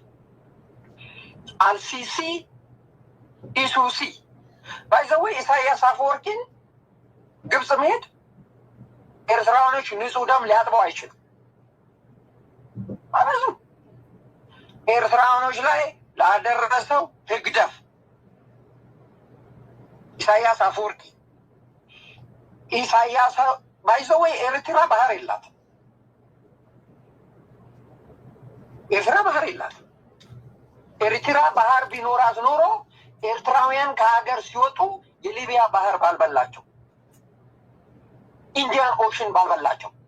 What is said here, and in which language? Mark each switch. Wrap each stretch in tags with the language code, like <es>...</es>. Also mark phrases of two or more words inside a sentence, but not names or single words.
<am>አልሲሲ ኢሱሲ ባይዘዌ ኢሳያስ አፈወርቂን ግብጽ መሄድ ኤርትራውያኖች ንጹህ ደም ሊያጥበው አይችልም። አበዙ ኤርትራውያኖች ላይ ላደረሰው ህግደፍ ኢሳያስ አፈወርቂ ኢሳያስ ባይዘዌ ኤርትራ ባህር የላትም። ኤርትራ ባህር የላትም። ኤርትራ ባህር ቢኖራት ኖሮ ኤርትራውያን ከሀገር ሲወጡ የሊቢያ ባህር ባልበላቸው፣ ኢንዲያን ኦሽን ባልበላቸው።</am>